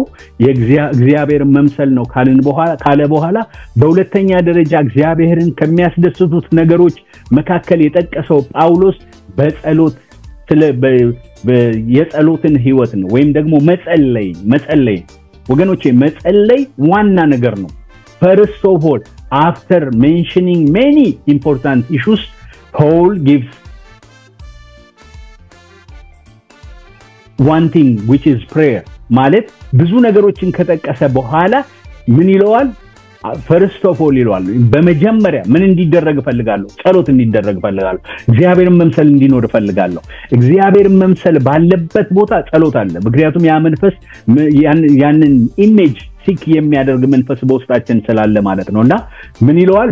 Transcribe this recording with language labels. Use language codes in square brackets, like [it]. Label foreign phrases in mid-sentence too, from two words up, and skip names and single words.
[am] የእግዚአብሔርን መምሰል ነው ካለ በኋላ በሁለተኛ ደረጃ እግዚአብሔርን ከሚያስደስቱት ነገሮች መካከል የጠቀሰው ጳውሎስ በጸሎት የጸሎትን ህይወት ነው ወይም ደግሞ መጸለይ ወገኖቼ መጸለይ ዋና ነገር ነው። [en] first of all, after mentioning many important issues, Paul gives one thing, which is prayer. [am] ማለት ብዙ ነገሮችን ከጠቀሰ በኋላ ምን ይለዋል? [en] first of all [am] ይለዋል። በመጀመሪያ ምን እንዲደረግ ፈልጋለሁ? ጸሎት እንዲደረግ ፈልጋለሁ። እግዚአብሔርን መምሰል እንዲኖር ፈልጋለሁ። እግዚአብሔርን መምሰል ባለበት ቦታ ጸሎት አለ። ምክንያቱም ያ መንፈስ ያንን [en] image seek [am] የሚያደርግ መንፈስ በውስጣችን ስላለ ማለት ነውና ምን ይለዋል?